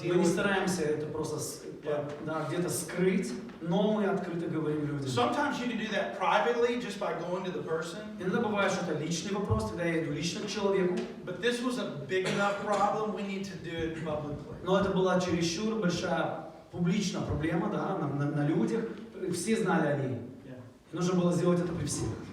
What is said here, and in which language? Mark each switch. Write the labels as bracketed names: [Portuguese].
[Russian] Мы [English] deal [Russian] не [English] with it. [Russian] стараемся это просто да, где-то скрыть, но мы открыто говорим людям. [English] Sometimes you can do that privately just by going to the person. [Russian] Иногда бывает, что это личный вопрос, когда я иду лично к человеку, [English] But this was a big enough problem, we need to do it publicly. [Russian] но это была чересчур большая публичная проблема, да, на людях, все знали о ней. [English] Yeah. [Russian] И нужно было сделать это при всех.